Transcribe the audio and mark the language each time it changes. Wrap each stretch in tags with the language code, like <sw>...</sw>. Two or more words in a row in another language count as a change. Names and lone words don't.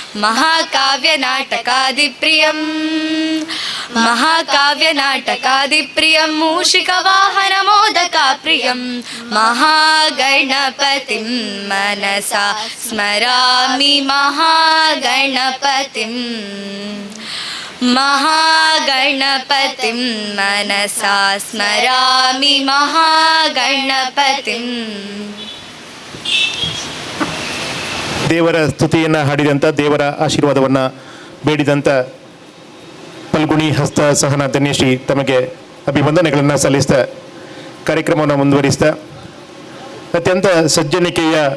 <sa>महाकाव्यनाटकादिप्रियं मूषिकवाहनमोदकाप्रियं महागणपतिं मनसा स्मरामि महागणपतिं मनसा स्मरामि महागणपतिं.</sa> <kn>ದೇವರ ಸ್ತುತಿಯನ್ನು ಹಾಡಿದಂಥ, ದೇವರ ಆಶೀರ್ವಾದವನ್ನು ಬೇಡಿದಂಥ ಫಲ್ಗುಣಿ ಹಸ್ತ ಸಹನ ಧನ್ಯಶ್ರೀ ತಮಗೆ ಅಭಿವಂದನೆಗಳನ್ನು ಸಲ್ಲಿಸ್ತಾ ಕಾರ್ಯಕ್ರಮವನ್ನು ಮುಂದುವರಿಸ್ತಾ, ಅತ್ಯಂತ ಸಜ್ಜನಿಕೆಯ</kn>